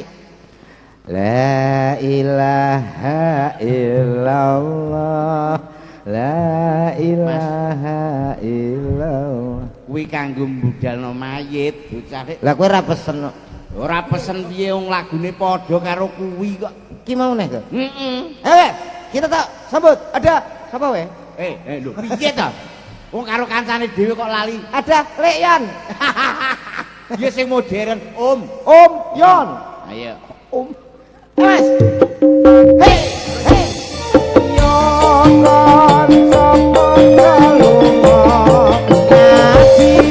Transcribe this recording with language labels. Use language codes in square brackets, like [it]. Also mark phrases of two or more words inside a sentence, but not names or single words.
[ar] لا إله إلا الله. لا إله إلا الله. [jv] Kuwi kanggo mbudalno mayit, bocah. Lah kowe ora pesen kok. Ora pesen piye wong lagune padha karo kuwi kok. Ki mau nih kok. Heeh. Kita tak sambut. Ada sapa we? Lho piye to? Wong karo kancane dhewe kok lali. Ada Lekyan. Ya sing modern, Om. Om Yon. Ayo. Om. Mas. Hei, hei. Yo kon sapa kalunga ngaji.